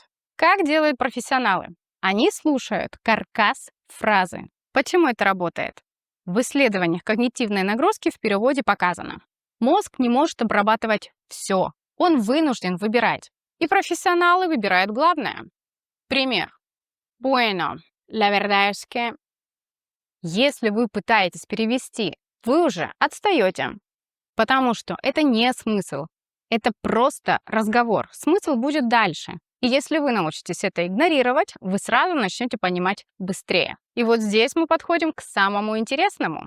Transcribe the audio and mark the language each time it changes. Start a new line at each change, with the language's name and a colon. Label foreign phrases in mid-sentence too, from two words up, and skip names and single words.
Russian: Как делают профессионалы? Они слушают каркас фразы. Почему это работает? В исследованиях когнитивной нагрузки в переводе показано. Мозг не может обрабатывать все. Он вынужден выбирать. И профессионалы выбирают главное. Пример.
Spanish: Bueno, la verdad es que...
Russian: Если вы пытаетесь перевести, вы уже отстаете. Потому что это не смысл. Это просто разговор. Смысл будет дальше. И если вы научитесь это игнорировать, вы сразу начнете понимать быстрее. И вот здесь мы подходим к самому интересному.